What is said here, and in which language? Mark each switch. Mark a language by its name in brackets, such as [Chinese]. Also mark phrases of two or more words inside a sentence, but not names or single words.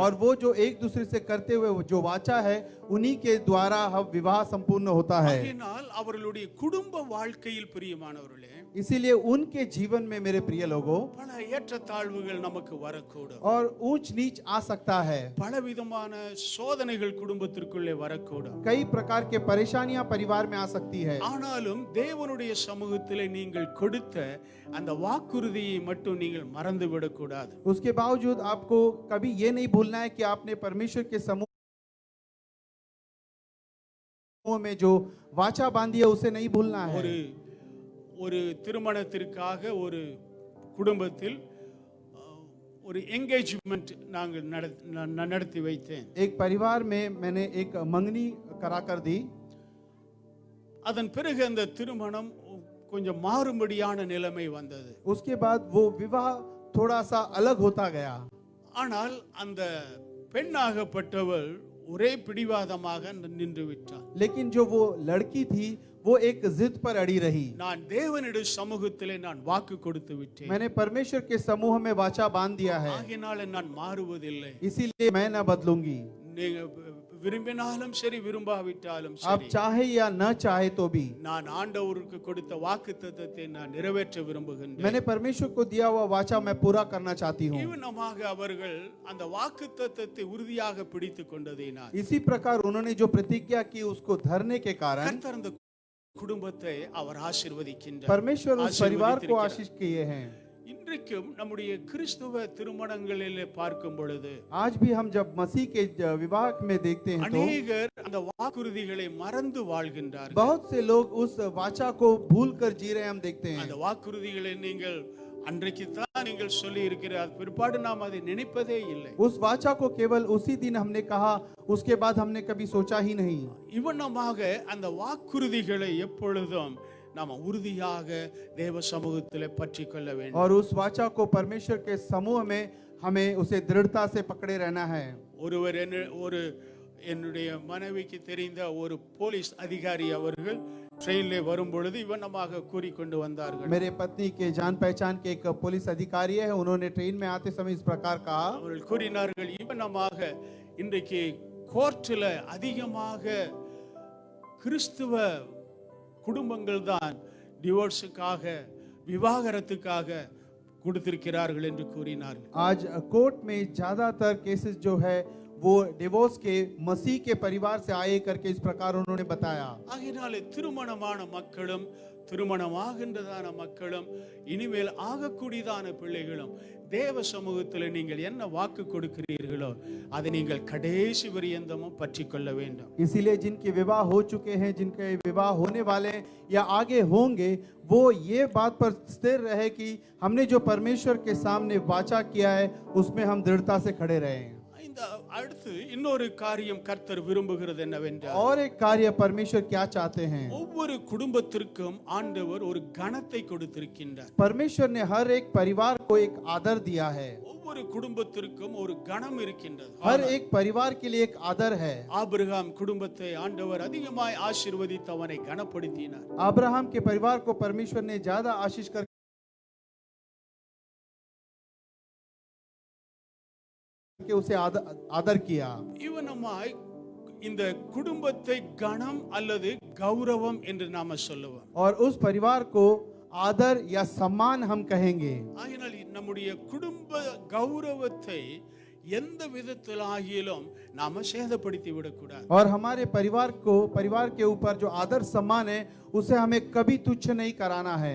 [Hindi] और वो जो एक दूसरे से करते हुए जो वाचा है, उन्हीं के द्वारा हम विवाह संपूर्ण होता है. [Tamil] ஆகையினால் அவர்களுடைய குடும்ப வாழ்க்கையில் பிரியமானவர்களே, [Hindi] इसीलिए उनके जीवन में मेरे प्रिय लोगों [Tamil] பல ஏற்றத்தாழ்வுகள் நமக்கு வரக்கூடும். [Hindi] और ऊंच नीच आ सकता है. [Tamil] பலவிதமான சோதனைகள் குடும்பத்திற்குள்ளே வரக்கூடும். [Hindi] कई प्रकार के परेशानियां परिवार में आ सकती है. [Tamil] ஆனாலும் தேவனுடைய சமூகத்திலே நீங்கள் கொடுத்த அந்த வாக்குறுதியை மட்டும் நீங்கள் மறந்து விடக்கூடாது. [Hindi] उसके बावजूद आपको कभी ये नहीं भूलना है कि आपने परमेश्वर के समूह में जो वाचा बांधी है उसे नहीं भूलना है. [Tamil] ஒரு திருமணத்திற்காக ஒரு குடும்பத்தில் ஒரு என்கேஜ்மெண்ட் நாங்கள் நடத்தி வைத்தேன். [Hindi] एक परिवार में मैंने एक मंगनी करा कर दी. [Tamil] அதன் பிறகு அந்த திருமணம் கொஞ்சம் மாறும்படியான நிலைமை வந்தது. [Hindi] उसके बाद वो विवाह थोड़ा सा अलग होता गया. [Tamil] ஆனால் அந்த பெண்ணாகப்பட்டவள் ஒரே பிடிவாதமாக நின்று விட்டாள். [Hindi] लेकिन जो वो लड़की थी वो एक जिद पर अड़ी रही. [Tamil] நான் தேவனுடைய சமூகத்திலே நான் வாக்கு கொடுத்து விட்டேன். [Hindi] मैंने परमेश्वर के समूह में वाचा बांध दिया है, [Tamil] ஆகையினால நான் மாறுவதில்லை. [Hindi] इसीलिए मैं न बदलूंगी. [Tamil] நீங்க விரும்பினாலும் சரி விரும்பாவிட்டாலும் [Hindi] आप [Tamil] சரி, [Hindi] चाहे या न चाहे तो भी [Tamil] நான் ஆண்டவருக்கு கொடுத்த வாக்குத்தத்தத்தை நான் நிறைவேற்ற விரும்புகின்றேன். [Hindi] मैंने परमेश्वर को दिया हुआ वाचा मैं पूरा करना चाहती हूँ. [Tamil] இவனமாக அவர்கள் அந்த வாக்குத்தத்தத்தை உறுதியாக பிடித்துக் கொண்டதினால் [Hindi] इसी प्रकार उन्होंने जो प्रतिज्ञा की उसको धरने के कारण [Tamil] கர்த்தர் அந்த குடும்பத்தை அவர் ஆசீர்வதிக்கின்றார். [Hindi] परमेश्वर उस परिवार को [Tamil] ஆசீர்வதித்திருக்கிறார். [Hindi] आशीष किए हैं. [Tamil] இன்றைக்கும் நம்முடைய கிறிஸ்துவ திருமணங்களிலே பார்க்கும் பொழுது [Hindi] आज भी हम जब मसीह के विवाह में देखते हैं तो [Tamil] அநேகர் அந்த வாக்குறுதிகளை மறந்து வாழ்கின்றார்கள். [Hindi] बहुत से लोग उस वाचा को भूल कर जी रहे हम देखते [Tamil] அந்த [Hindi] हैं. [Tamil] வாக்குறுதிகளை நீங்கள் அன்றைக்கு தான் நீங்கள் சொல்லி இருக்கிறார், பிற்பாடு நாம் அதை நினைப்பதே இல்லை. [Hindi] उस वाचा को केवल उसी दिन हमने कहा, उसके बाद हमने कभी सोचा ही नहीं. [Tamil] இவனமாக அந்த வாக்குறுதிகளை எப்பொழுதும் நாம் உறுதியாக தேவ சமூகத்திலே பற்றி கொள்ள வேண்டும். [Hindi] और उस वाचा को परमेश्वर के समूह में हमें उसे दृढ़ता से पकड़े रहना है. [Tamil] என்னுடைய மனைவிக்கு தெரிந்த ஒரு போலீஸ் அதிகாரி அவர்கள் ட்ரெயினிலே வரும் பொழுது இவனமாக கூறிக்கொண்டு வந்தார்கள். [Hindi] मेरे पत्नी के जान पहचान के एक पुलिस अधिकारी है, उन्होंने ट्रेन में आते समय इस प्रकार कहा. [Tamil] அவர்கள் கூறினார்கள், இவனமாக இன்றைக்கு கோர்ட்டில் அதிகமாக கிறிஸ்துவ குடும்பங்கள் தான் டிவோர்ஸுக்காக விவாகரத்துக்காக கொடுத்திருக்கிறார்கள் என்று கூறினார்கள். [Hindi] आज कोर्ट में ज्यादातर केसेस जो है वो डिवोर्स के मसीह के परिवार से आए करके इस प्रकार उन्होंने बताया. [Tamil] ஆகையினாலே திருமணமான மக்களும் திருமணமாகின்றதான மக்களும் இனிமேல் ஆகக்கூடியதான பிள்ளைகளும் தேவ சமூகத்தில் நீங்கள் என்ன வாக்கு கொடுக்கிறீர்களோ அதை நீங்கள் கடைசி பரியந்தமும் பற்றி கொள்ள வேண்டும். [Hindi] इसीलिए जिनके विवाह हो चुके हैं, जिनके विवाह होने वाले हैं या आगे होंगे, वो ये बात पर स्थिर रहे कि हमने जो परमेश्वर के सामने वाचा किया है उसमें हम दृढ़ता से खड़े रहे. [Tamil] இந்த அடுத்து இன்னொரு காரியம் கர்த்தர் விரும்புகிறது என்னவென்றால், [Hindi] और एक कार्य परमेश्वर क्या चाहते हैं, [Tamil] ஒவ்வொரு குடும்பத்திற்கும் ஆண்டவர் ஒரு கனத்தை கொடுத்திருக்கின்றார். [Hindi] परमेश्वर ने हर एक परिवार को एक आदर दिया है. [Tamil] ஒவ்வொரு குடும்பத்திற்கும் ஒரு கனம் இருக்கின்றது. [Hindi] हर एक परिवार के लिए एक आदर है. [Tamil] ஆபிரகாம் குடும்பத்தை ஆண்டவர் அதிகமாய் ஆசீர்வதித்து அவனை கனப்படுத்தினார். [Hindi] अब्राहम के परिवार को परमेश्वर ने ज्यादा आशीष कर के उसे आदर किया. [Tamil] இவனமாய் இந்த குடும்பத்தை கனம் அல்லது கௌரவம் என்று நாம சொல்லுவோம். [Hindi] और उस परिवार को आदर या सम्मान हम कहेंगे. [Tamil] ஆகையால் நம்முடைய குடும்ப கௌரவத்தை எந்த விதத்திலாகிலும் நாம சேதப்படுத்தி விடக்கூடாது. [Hindi] और हमारे परिवार के ऊपर जो आदर सम्मान है उसे हमें कभी तुच्छ नहीं कराना है.